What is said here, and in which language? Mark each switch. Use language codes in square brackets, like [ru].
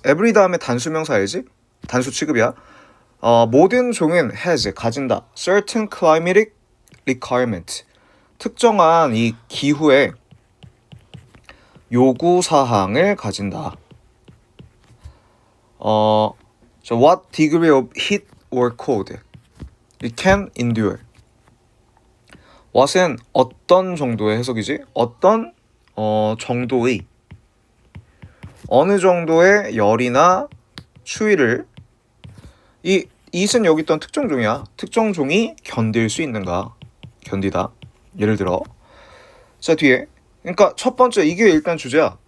[ko] Every 다음에 단수명사야지. 단수 취급이야. 모든 종은 has, 가진다. [en] Certain climatic requirement. [ko] 특정한 이 기후의 요구사항을 가진다. [en] So what degree of heat or cold it can endure. [ko] what은 어떤 정도의 해석이지? 어떤 정도의 어느 정도의 열이나 추위를 이 it은 여기 있던 특정 종이야. 특정 종이 견딜 수 있는가? 견디다. 예를 들어 자 뒤에 그러니까 첫 번째 이게 일단 주제야.